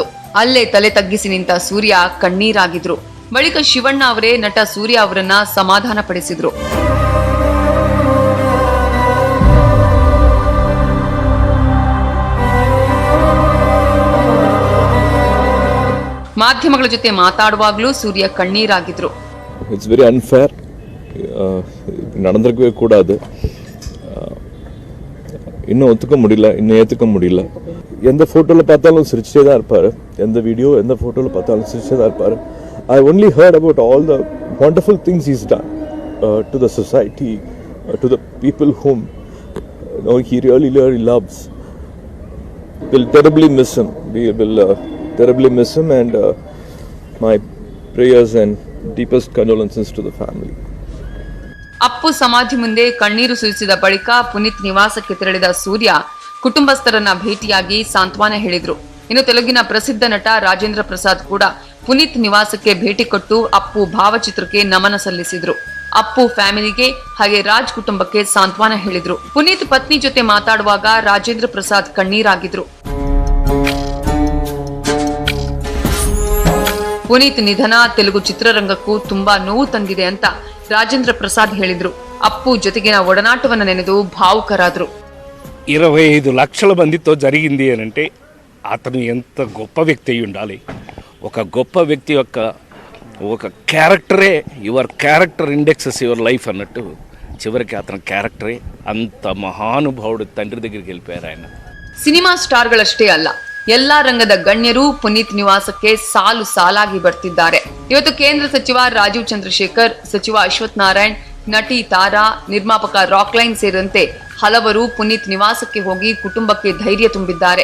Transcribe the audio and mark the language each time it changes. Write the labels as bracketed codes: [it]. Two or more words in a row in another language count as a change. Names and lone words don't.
[kn] ಅಲ್ಲೇ ತಲೆ ತಗ್ಗಿಸಿ ನಿಂತ ಸೂರ್ಯ ಕಣ್ಣೀರಾಗಿದ್ರು. ಬಳಿಕ ಶಿವಣ್ಣ ಅವರೇ ನಟ ಸೂರ್ಯ ಅವರನ್ನ ಸಮಾಧಾನ ಪಡಿಸಿದ್ರು. ಮಾಧ್ಯಮಗಳ ಜೊತೆ ಮಾತಾಡುವಾಗಲೂ ಸೂರ್ಯ ಕಣ್ಣೀರಾಗಿದ್ರು. [en] It's very unfair. [ta] நடந்திருக்கவே கூடாது. இன்னும் ஒத்துக்க முடியல, இன்னும் ஏற்றுக்க முடியல. எந்த ஃபோட்டோவில் பார்த்தாலும் சிரிச்சிட்டே தான் இருப்பார். எந்த வீடியோ எந்த ஃபோட்டோவில் பார்த்தாலும் சிரிச்சிட்டே தான் இருப்பார். [en] I only heard about all the wonderful things is done to the society, to the people whom he really loves. We'll terribly miss him. We will terribly miss him, and my prayers and deepest condolences to the family. [kn] ಅಪ್ಪು ಸಮಾಧಿ ಮುಂದೆ ಕಣ್ಣೀರು ಸುರಿಸಿದ ಬಳಿಕ ಪುನೀತ್ ನಿವಾಸಕ್ಕೆ ತೆರಳಿದ ಸೂರ್ಯ ಕುಟುಂಬಸ್ಥರನ್ನ ಭೇಟಿಯಾಗಿ ಸಾಂತ್ವನ ಹೇಳಿದ್ರು. ಇನ್ನು ತೆಲುಗಿನ ಪ್ರಸಿದ್ಧ ನಟ ರಾಜೇಂದ್ರ ಪ್ರಸಾದ್ ಕೂಡ ಪುನೀತ್ ನಿವಾಸಕ್ಕೆ ಭೇಟಿ ಕೊಟ್ಟು ಅಪ್ಪು ಭಾವಚಿತ್ರಕ್ಕೆ ನಮನ ಸಲ್ಲಿಸಿದ್ರು. ಅಪ್ಪು ಫ್ಯಾಮಿಲಿಗೆ ಹಾಗೆ ರಾಜ್ ಕುಟುಂಬಕ್ಕೆ ಸಾಂತ್ವನ ಹೇಳಿದ್ರು. ಪುನೀತ್ ಪತ್ನಿ ಜೊತೆ ಮಾತಾಡುವಾಗ ರಾಜೇಂದ್ರ ಪ್ರಸಾದ್ ಕಣ್ಣೀರಾಗಿದ್ರು. ಪುನೀತ್ ನಿಧನ ತೆಲುಗು ಚಿತ್ರರಂಗಕ್ಕೂ ತುಂಬಾ ನೋವು ತಂದಿದೆ ಅಂತ ರಾಜೇಂದ್ರ ಪ್ರಸಾದ್ ಹೇಳಿದ್ರು. ಅಪ್ಪು ಜೊತೆಗಿನ ಒಡನಾಟವನ್ನ ನೆನೆದು ಭಾವುಕರಾದ್ರು. [te] 25 లక్షల మందితో జరిగింది అంటే అతను ఎంత గొప్ప వ్యక్తి అయి ఉండాలి. ఒక గొప్ప వ్యక్తి యొక్క ఒక క్యారెక్టరే [en] your character indexes your life [te] అన్నట్టు చివరికి అతని క్యారెక్టరే అంత మహానుభావుడు తండ్రి దగ్గరికి వెళ్ళిపోయారు ఆయన. [kn] ಸಿನಿಮಾ ಸ್ಟಾರ್ಗಳಷ್ಟೇ ಅಲ್ಲ, ಎಲ್ಲಾ ರಂಗದ ಗಣ್ಯರು ಪುನೀತ್ ನಿವಾಸಕ್ಕೆ ಸಾಲು ಸಾಲಾಗಿ ಬರ್ತಿದ್ದಾರೆ. ಇವತ್ತು ಕೇಂದ್ರ ಸಚಿವ ರಾಜೀವ್ ಚಂದ್ರಶೇಖರ್, ಸಚಿವ ಅಶ್ವಥ್ ನಾರಾಯಣ್, ನಟಿ ತಾರಾ, ನಿರ್ಮಾಪಕ ರಾಕ್ಲೈನ್ ಸೇರಿದಂತೆ ಹಲವರು ಪುನೀತ್ ನಿವಾಸಕ್ಕೆ ಹೋಗಿ ಕುಟುಂಬಕ್ಕೆ ಧೈರ್ಯ ತುಂಬಿದ್ದಾರೆ.